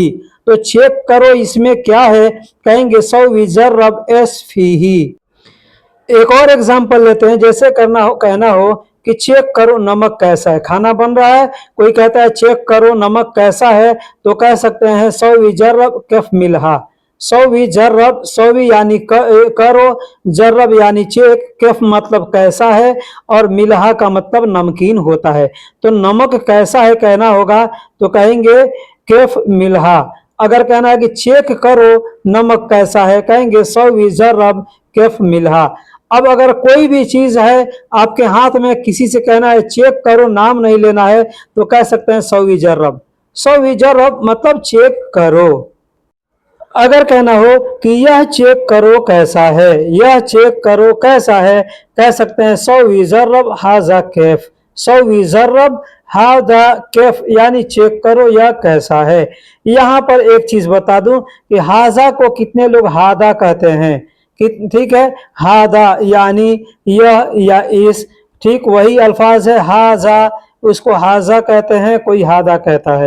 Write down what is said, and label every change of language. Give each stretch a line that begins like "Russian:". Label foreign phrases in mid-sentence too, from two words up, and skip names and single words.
Hindi: तो चेक करो इसमें क्या है, कहेंगे
Arabic: سوّي جرّب ايش فيه.
Hindi: एक और एग्जांपल लेते हैं। जैसे कहना हो कि चेक करो नमक कैसा है, खाना बन रहा है, कोई कहता है चेक करो नमक कैसा है, तो कह सकते हैं
Arabic: سوّي جرّب كيف ملحها. سوّي جرّب,
Hindi: सौवी यानी करो, जर्रब यानी चेक, कैफ मतलब कैसा है, और मिलहा का मतलब नमकीन होता है। तो नमक कैसा है कहना होगा तो कहेंगे
Arabic: كيف ملحها.
Hindi: अगर कहना है कि चेक करो नमक कैसा है, कहेंगे
Arabic: سوّي جرّب كيف ملحها.
Hindi: अब अगर कोई भी चीज है आपके हाथ में, किसी से कहना है चेक करो, नाम नहीं लेना है, तो कह सकते हैं
Arabic: سوّي جرّب. سوّي جرّب
Hindi: मतलब चेक करो। अगर कहना हो कि यह चेक करो कैसा है, यह चेक करो कैसा है, कह सकते हैं
Arabic: سوّي جرّب هذا كيف. سوّي جرّب هذا كيف,
Hindi: यानी चेक करो यह कैसा है। यहां पर एक चीज बता दूं कि हाजा को कितने लोग हादा कहते हैं, ठीक है। हादा यानी यह या इस, ठीक वही अल्फाज है हाजा, उसको हाजा कहते हैं, कोई हादा कहता है।